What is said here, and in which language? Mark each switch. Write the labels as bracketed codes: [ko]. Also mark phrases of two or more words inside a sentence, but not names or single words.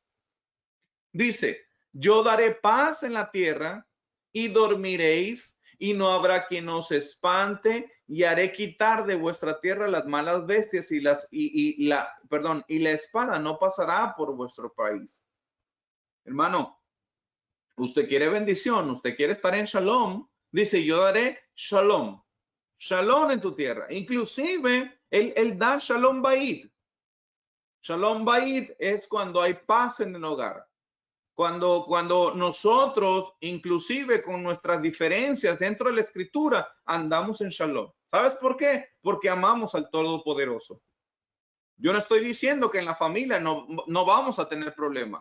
[es] Dice, yo daré paz en la tierra y dormiréis y no habrá quien os espante y haré quitar de vuestra tierra las malas bestias y la espada no pasará por vuestro país. Hermano, usted quiere bendición, usted quiere estar en shalom, dice yo daré shalom en tu tierra. Inclusive él da [he] שלום בית. שלום בית [es] es cuando hay paz en el hogar. Cuando nosotros, inclusive con nuestras diferencias dentro de la escritura, andamos en shalom. ¿Sabes por qué? Porque amamos al Todopoderoso. Yo no estoy diciendo que en la familia no vamos a tener problemas.